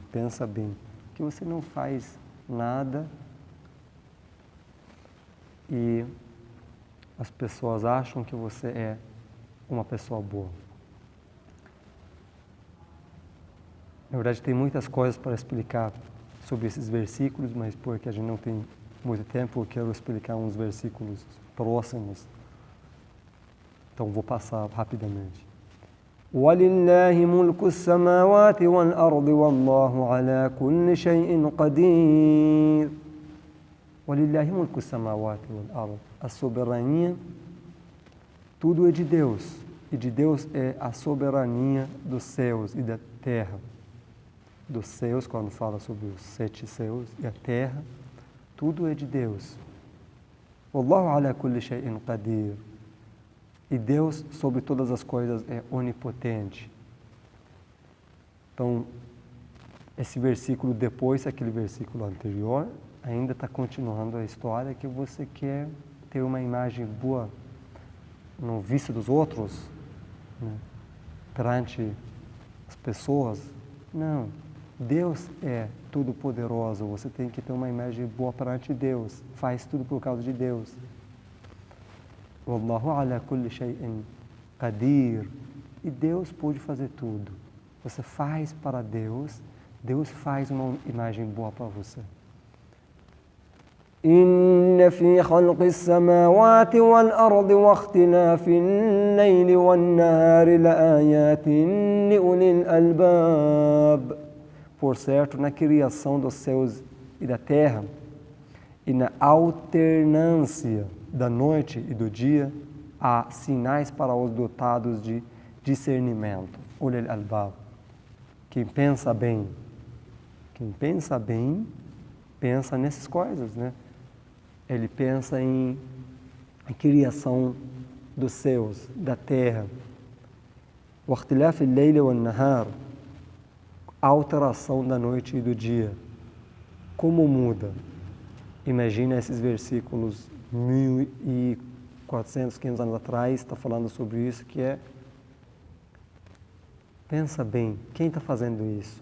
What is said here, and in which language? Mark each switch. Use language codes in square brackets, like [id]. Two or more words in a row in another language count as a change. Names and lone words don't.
[pt] Pensa bem, que você não faz nada e as pessoas acham que você é uma pessoa boa. Na verdade, tem muitas coisas para explicar sobre esses versículos, mas porque a gente não tem muito tempo, eu quero explicar uns versículos próximos. Então, vou passar rapidamente. [ar] وَلِلَّهِ مُلْكُ السَّمَاوَاتِ وَالْأَرْضِ وَاللَّهُ عَلَى كُلِّ شَيْءٍ قَدِيرٌ. وَلِلَّهِ مُلْكُ السَّمَاوَاتِ وَالْأَرْضِ. [pt] A soberania, tudo é de Deus. E de Deus é a soberania dos céus e da terra. Dos céus, quando fala sobre os 7 céus, e a terra, tudo é de Deus. [ar] وَاللَّهُ عَلَى كُلِّ شَيْءٍ قَدِيرٌ. [pt] E Deus, sobre todas as coisas, é onipotente. Então, esse versículo depois, aquele versículo anterior, ainda está continuando a história que você quer ter uma imagem boa no vista dos outros, né? Perante as pessoas. Não. Deus é tudo poderoso. Você tem que ter uma imagem boa perante Deus. Faz tudo por causa de Deus. [ar] والله على كل شيء قدير. [pt] E Deus pode fazer tudo. Você faz para Deus, Deus faz uma imagem boa para você. [ar] إن في خلق السماوات والأرض واختلاف الليل والنهار لآيات لأولي الألباب. [pt] Por certo, na criação dos céus e da terra, e na alternância da noite e do dia, há sinais para os dotados de discernimento. [ar] أولي الألباب. [pt] Quem pensa bem, pensa nessas coisas, né? Ele pensa em criação dos céus, da terra. [ar] واختلاف الليل والنهار. [pt] A alteração da noite e do dia. Como muda? Imagina esses versículos 1400, 500 anos atrás, está falando sobre isso, que é... Pensa bem, quem está fazendo isso?